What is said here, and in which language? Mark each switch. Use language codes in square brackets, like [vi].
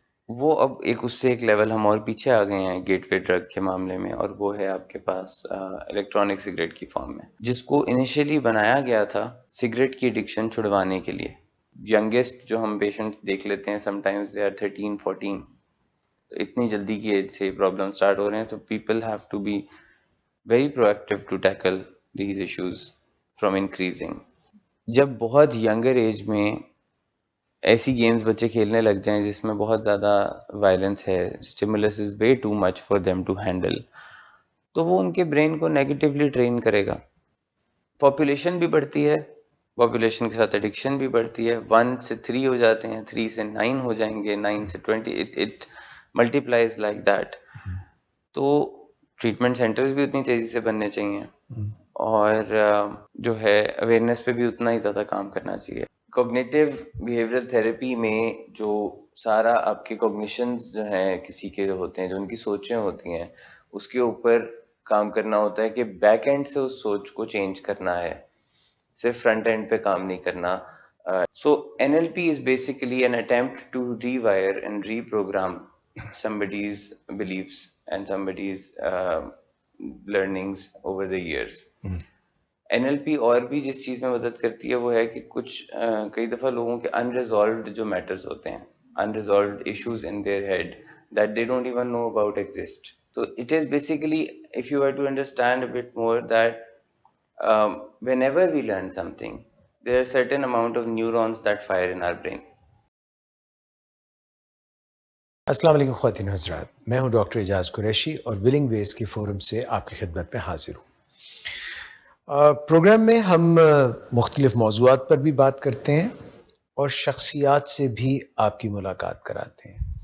[ur] وہ اب اس سے ایک لیول ہم اور پیچھے آ گئے ہیں گیٹ وے ڈرگ کے معاملے میں، اور وہ ہے آپ کے پاس الیکٹرانک سگریٹ کی فارم میں، جس کو انیشیلی بنایا گیا تھا سگریٹ کی ایڈکشن چھڑوانے کے لیے. ینگیسٹ جو ہم پیشنٹ دیکھ لیتے ہیں [en] sometimes they are [ur] 13-14، تو اتنی جلدی کی ایج سے پرابلم اسٹارٹ ہو رہے ہیں. [en] تو people have to be very proactive to tackle these issues from increasing. [ur] جب بہت younger ایج میں ایسی گیمز بچے کھیلنے لگ جائیں جس میں بہت زیادہ وائلنس ہے، [en] stimulus is way too much for them to handle، [ur] تو وہ ان کے برین کو نیگیٹیولی ٹرین کرے گا. پاپولیشن بھی بڑھتی ہے، پاپولیشن کے ساتھ ایڈکشن بھی بڑھتی ہے. 1 سے 3 ہو جاتے ہیں، 3 سے 9 ہو جائیں گے، 9 سے 20، [en] it multiplies like that. [ur] تو ٹریٹمنٹ سینٹرز بھی اتنی تیزی سے بننے چاہیے، اور جو ہے اویئرنیس پہ بھی اتنا ہی زیادہ کام کرنا چاہیے. کوگنیٹیو بیہیویئرل تھیراپی میں جو سارا آپ کے کوگنیشنز جو ہیں کسی کے ہوتے ہیں، جو ان کی سوچیں ہوتی ہیں، اس کے اوپر کام کرنا ہوتا ہے کہ بیک اینڈ سے اس سوچ کو چینج کرنا ہے، صرف فرنٹ اینڈ پہ کام نہیں کرنا. [en] So NLP is basically an attempt to rewire and reprogram somebody's beliefs and somebody's learnings over the years. [ur] NLP اور بھی جس چیز میں مدد کرتی ہے وہ ہے کہ کچھ کئی دفعہ لوگوں کے unresolved جو matters ہوتے ہیں، [en] unresolved issues in their head that they don't even know about exist. So it is basically, if you were to understand a bit more, that whenever we learn something, there are certain amount of neurons that fire in our brain. [ur] السلام علیکم خواتین حضرات، میں ہوں doctor اعجاز قریشی اور ولنگ ویز کی forum سے آپ کی خدمت میں حاضر ہوں. پروگرام میں ہم مختلف موضوعات پر بھی بات کرتے ہیں اور شخصیات سے بھی آپ کی ملاقات کراتے ہیں.